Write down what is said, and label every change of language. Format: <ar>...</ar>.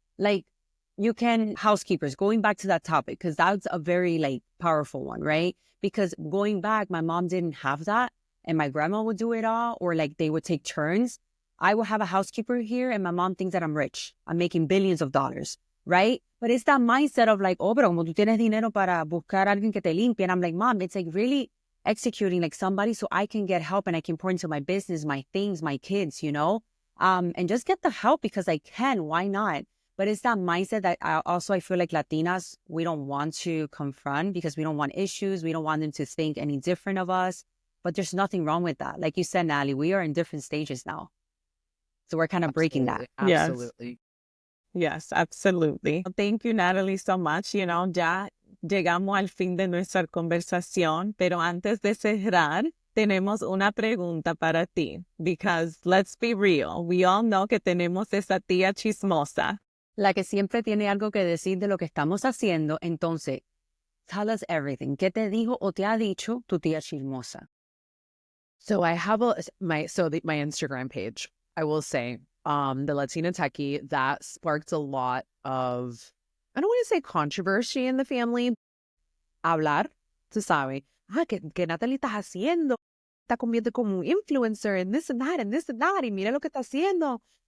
<en>Like housekeepers, going back to that topic, because that's a very like powerful one, right? Because going back, my mom didn't have that and my grandma would do it all, or like they would take turns. I will have a housekeeper here and my mom thinks that I'm rich. I'm making billions of dollars, right? But it's that mindset of like, oh,</en> <es>pero como tú tienes dinero para buscar a alguien que te limpie.</es> <en>And I'm like, mom, it's like really executing like somebody so I can get help and I can pour into my business, my things, my kids, you know? And just get the help because I can. Why not? But it's that mindset that I feel like Latinas, we don't want to confront because we don't want issues. We don't want them to think any different of us. But there's nothing wrong with that. Like you said, Natalie, we are in different stages now. So we're kind of breaking that. Absolutely. Yes, absolutely. Thank you, Natalie, so much. You know,</en> <es>ya llegamos al fin de nuestra conversación, pero antes de cerrar, tenemos una pregunta para ti.</es> <en>Because let's be real, we all know</en> <es>que tenemos esa tía chismosa. La que siempre tiene algo que decir de lo que estamos haciendo.</es> <en>Entonces, tell us everything.</en> <es>¿Qué te dijo o te ha dicho tu tía chismosa?</es> <en>So I have my Instagram page, I will say, the Latina Techie, that sparked a lot of, I don't want to say controversy in the family.</en> <es>Hablar, tú sabes, que Natalie está haciendo, está convierte como un influencer</es> <en>and this and that and this and that,</en> <es>y mira lo que está haciendo.</es>